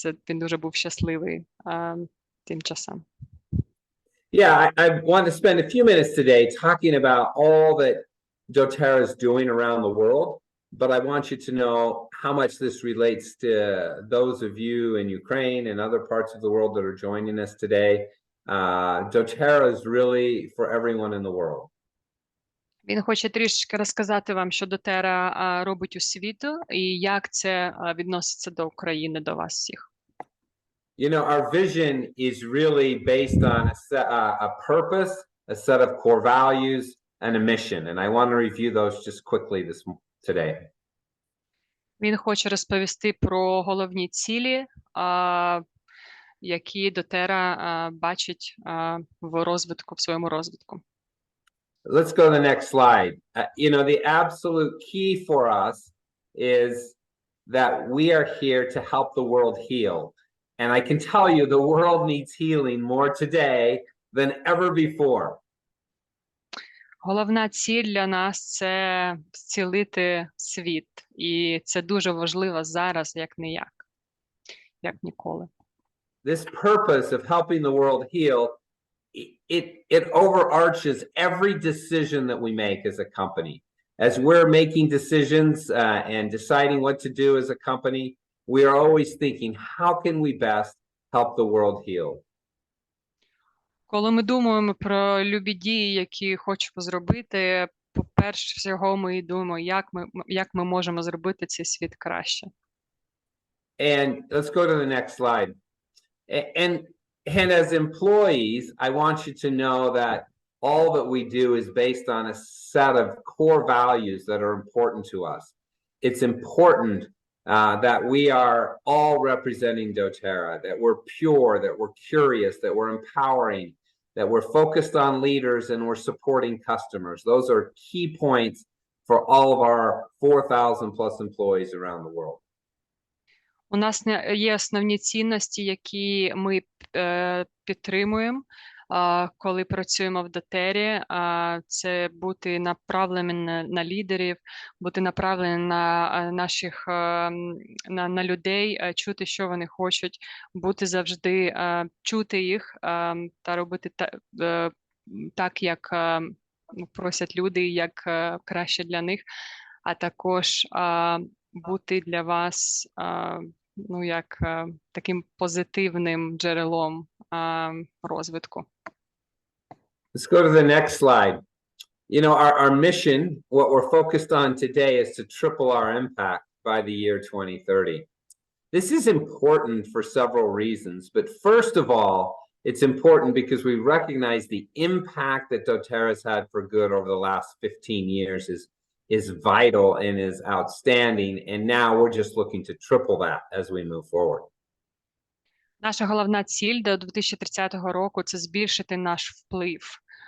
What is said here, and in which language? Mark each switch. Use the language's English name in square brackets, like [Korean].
[Ukrainian] Він дуже був щасливий тим часом. [English] Yeah, I want to spend a few minutes today talking about all that doTerra is doing around the world, but I want you to know how much this relates to those of you in Ukraine and other parts of the world that are joining us today. doTerra is really for everyone in the world. [Ukrainian] Він хоче трішки розказати вам, що doTerra робить у світу і як це відноситься до України, до вас всіх. [English] You know, our vision is really based on a purpose, a set of core values, and a mission. And I want to review those just quickly today. [Ukrainian] Він хоче розповісти про головні цілі, які doTerra бачить в розвитку, в своєму розвитку. [English] Let's go to the next slide. You know, the absolute key for us is that we are here to help the world heal. And I can tell you the world needs healing more today than ever before. [Ukrainian] Головна ціль для нас – це зцілити світ. І це дуже важливо зараз, як ніколи. [English] This purpose of helping the world heal, it overarches every decision that we make as a company. As we're making decisions and deciding what to do as a company, we are always thinking, how can we best help the world heal? [Ukrainian] Коли ми думаємо про любі дії, які хочемо зробити, по-перше всього ми думаємо, як ми можемо зробити цей світ краще. [English] And let's go to the next slide. And as employees, I want you to know that all that we do is based on a set of core values that are important to us. It's important that we are all representing doTerra, that we're pure, that we're curious, that we're empowering, that we're focused on leaders and we're supporting customers. Those are key points for all of our 4,000 plus employees around the world. [Ukrainian] У нас є основні цінності, які ми підтримуємо, коли працюємо в doTerra. Це бути направленим на лідерів, бути направленим на наших на людей, чути, що вони хочуть, бути завжди, чути їх та робити так, як просять люди, як краще для них, а також бути для вас як таким позитивним джерелом розвитку. [English] Let's go to the next slide. You know, our mission, what we're focused on today, is to triple our impact by the year 2030. This is important for several reasons, but first of all, it's important because we recognize the impact that doTerra has had for good over the last 15 years is vital and is outstanding, and now we're just looking to triple that as we move forward. [Ukrainian] Наша головна ціль до 2030 року – це збільшити наш вплив.